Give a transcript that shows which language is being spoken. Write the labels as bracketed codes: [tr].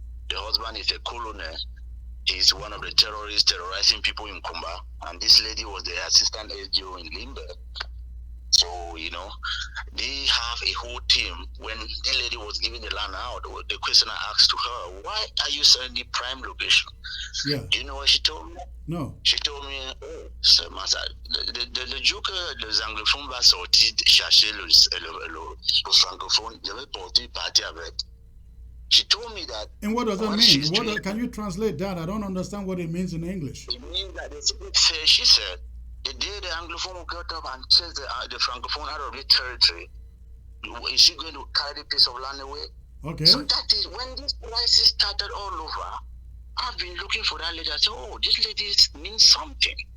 [en] The husband is a colonel. He's one of the terrorists terrorizing people in Kumba. And this lady was the assistant SGO in Limbe. So, they have a whole team. When the lady was giving the land out, the question I asked to her, why are you selling the prime location? Yeah. Do you know what she told me? No. She told me, [fr] c'est Massa, le jour que les anglophones vont sortir chercher le francophone, je vais porter parti avec. [en] She told me that. And what does that mean? Can you translate that? I don't understand what it means in English. It means that it's a bit fair, she said. The day the Anglophone will get up and chase the Francophone out of the territory, is she going to carry the piece of land away? Okay. So that is when this crisis started all over. I've been looking for that lady. I said, this lady means something.